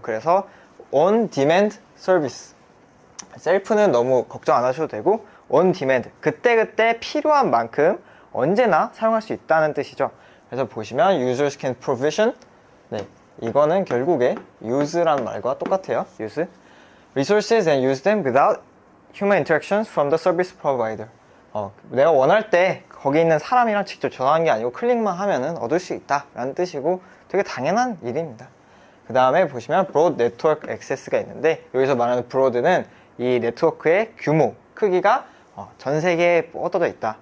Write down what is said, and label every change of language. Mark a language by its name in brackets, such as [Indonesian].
[Korean] 그래서 on demand 서비스, 셀프는 너무 걱정 안 하셔도 되고 on demand, 그때그때 필요한 만큼 언제나 사용할 수 있다는 뜻이죠. 그래서 보시면 [English] users can provision, [Korean] 네, 이거는 결국에 use라는 말과 똑같아요. [English] use resources and use them without human interactions from the service provider. [Korean] 내가 원할 때 거기 있는 사람이랑 직접 전화하는 게 아니고 클릭만 하면은 얻을 수 있다 라는 뜻이고 되게 당연한 일입니다. 그 다음에 보시면 broad network access가 있는데 여기서 말하는 broad는 이 네트워크의 규모, 크기가 전 세계에 뻗어져 있다.